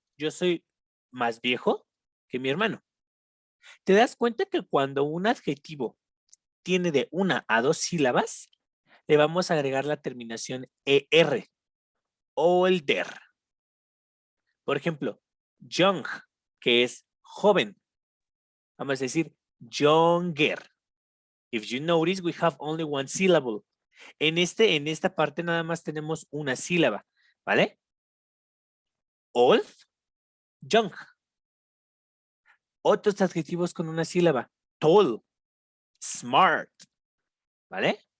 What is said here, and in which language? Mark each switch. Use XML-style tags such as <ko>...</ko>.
<es>Yo soy más viejo que mi hermano. ¿Te das cuenta que cuando un adjetivo tiene de 1 a 2 sílabas, le vamos a agregar la terminación ER? Older. Por ejemplo, young, que es joven. Vamos a decir younger.</es> <en>If you notice, we have only one syllable.</en> <es>En esta parte nada más tenemos una sílaba, ¿vale? Old, young. Otros adjetivos con una sílaba.</es> <en>Tall, smart,</en> <es>¿vale?</es>